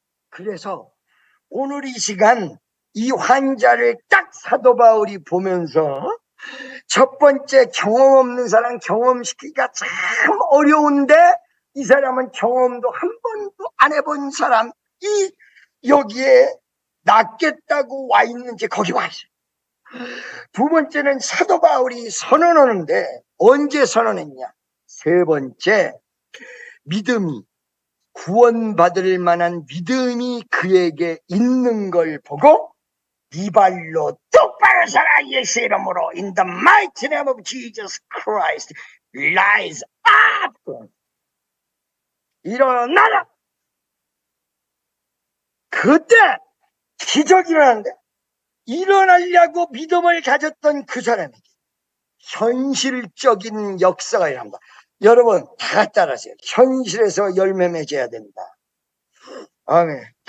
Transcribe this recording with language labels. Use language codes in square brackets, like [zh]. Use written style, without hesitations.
[ko] 그래서 오늘 이 시간 이 환자를 딱 사도 바울이 보면서 첫 번째, 경험 없는 사람 경험시키기가 참 어려운데 이 사람은 경험도 한 번도 안 해본 사람이 여기에 낫겠다고 와 있는지 거기 와 있어요. 두 번째는 사도 바울이 선언하는데 언제 선언했냐? 세 번째, 믿음이, 구원받을 만한 믿음이 그에게 있는 걸 보고 네 발로 똑바로 서라. 예수 이름으로 [en] in the mighty name of Jesus Christ rise up. [ko] 일어나라. 그때 기적이 일어나는데 일어나려고 믿음을 가졌던 그 사람에게 현실적인 역사가 일어납니다. 여러분 다 따라하세요. 현실에서 열매 맺어야 된다. 아멘.